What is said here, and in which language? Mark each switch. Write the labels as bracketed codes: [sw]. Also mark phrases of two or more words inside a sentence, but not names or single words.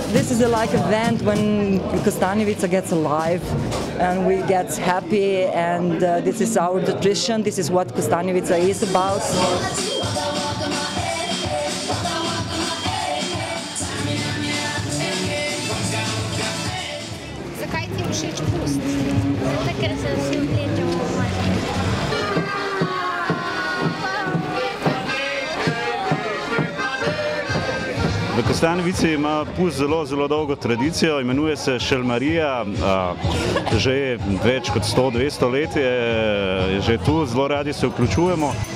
[en] this is a like event when Kostanjevica gets alive and we get happy, and this is our tradition, this is what Kostanjevica is about. [sl] Zakaj ti je všeč pust? Zato, ker se vsi vlečemo v mačke. V Kostanjevici ima pust zelo dolgo tradicijo, imenuje se Šelmarija, že več kot 100-200 let je že tu, zelo radi se vključujemo.